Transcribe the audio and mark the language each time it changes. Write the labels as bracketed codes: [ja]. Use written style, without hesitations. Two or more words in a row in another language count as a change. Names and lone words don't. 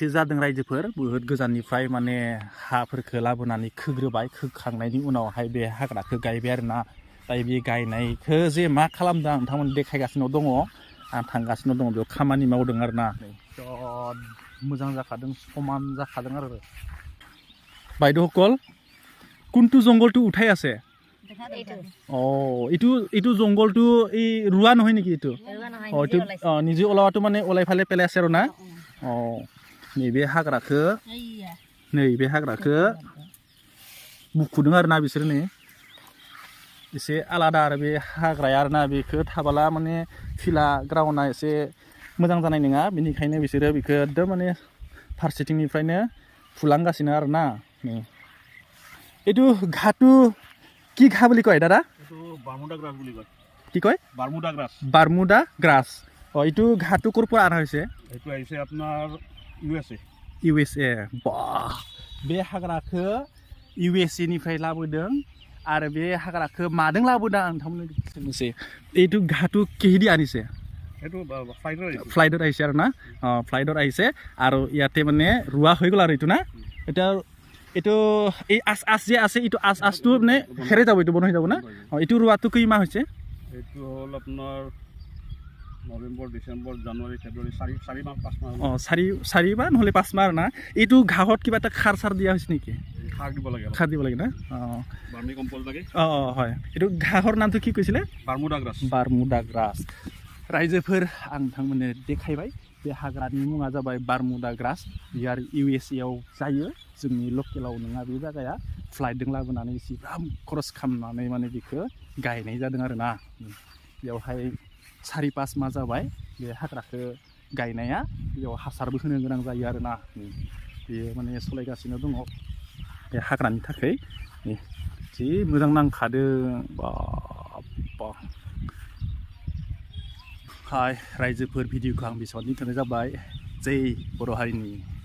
[brx] जादों रायजोफोर बुहुत गोजाननिफ्राय माने हाफोरखौ लाबोनानै खोग्रोबाय खोखांनायनि उनावहाय बे हाग्राखौ गायबाय आरोना दायो बे गायनायखौ जे मा खालामदों आं नोंथांमोन देखायगासिनो दङ आं थांगासिनो दङ बेयाव खामानि मावदों आरोना बिराद मोजां जाखादों समान जाखादों आरो [as] বাইদেউসকল কোনটো জংগলটো উঠাই আছে এইটো জংগলটো এই ৰুৱা নহয় নেকি এইটো এইটো নিজে ওলাৱাটো মানে ওলাই ফালে পেলাই আছে আৰু না नैबे [brx] हाग्राखौ बुखुदों आरोना बिसोर नै एसे आलादा आरो बे हाग्राया आरोना बेखौ थाबोला माने फिला ग्राउन्डआ एसे मोजां जानाय नङा बेनिखायनो बिसोरो बेखौ एकदम माने फारसेथिंनिफ्रायनो फुलांगासिनो आरोना [as] এইটো ঘাটু কি ঘাঁ বুলি কয় দাদা এইটো বাৰমুদা গ্ৰাছ বুলি কয় কি কয় বাৰমুদা গ্ৰাছ এইটো ঘাটু ক'ৰ পৰা অনা হৈছে এইটো আহিছে আপোনাৰ USA বাহ [brx] बे हाग्राखौ USA निफ्राय लाबोदों आरो बे हाग्राखौ मादों लाबोदों आं नोंथांमोननो सोंनोसै [as] এইটো ঘাটু কিহেদি আনিছে এইটো ফ্লাইটত আহিছে আৰু না ফ্লাইটত আহিছে আৰু ইয়াতে মানে ৰোৱা হৈ গ'ল আৰু এইটো না এটা এইটো এই আচ যে আছে এইটো আচটো মানে হেৰাই যাব এইটো বন্ধ হৈ যাব না এইটো ৰোৱাটো কি মাহ হৈছে এইটো হ'ল আপোনাৰ নৱেম্বৰ ডিচেম্বৰ জানুৱাৰী ফেব্ৰুৱাৰী 4 মাহ 5 মাহ 4 বা নহ'লে 5 মাহ না এইটো ঘাঁহত কিবা এটা খাৰ চাৰ দিয়া হৈছে নেকি খাৰ দিব লাগে না বাৰ্মি কম্পোষ্ট লাগে হয় এইটো ঘাঁহৰ নামটো কি কৈছিলে বাৰমুদা গ্ৰাছ [brx] रायजोफोर आं नोंथांमोननो देखायबाय बे हाग्रानि मुङा जाबाय बारमुदा ग्रास बियो आरो USA आव जायो जोंनि लकेलाव नङा बे जायगाया फ्लाइटजों लाबोनानै एसेबां खरस खालामनानै माने बेखौ गायनाय जादों आरोना बेयावहाय 4-5 माह जाबाय बे हाग्राखौ गायनाया बेयाव हासारबो होनो गोनां जायो आरोना बेयो माने सलायगासिनो दङ बे हाग्रानि थाखाय जि मोजां नांखादों बा हाय रायजोफोर भिडिअखौ आं बेसेबां दोनथ'नाय जाबाय जै बर' हारिनि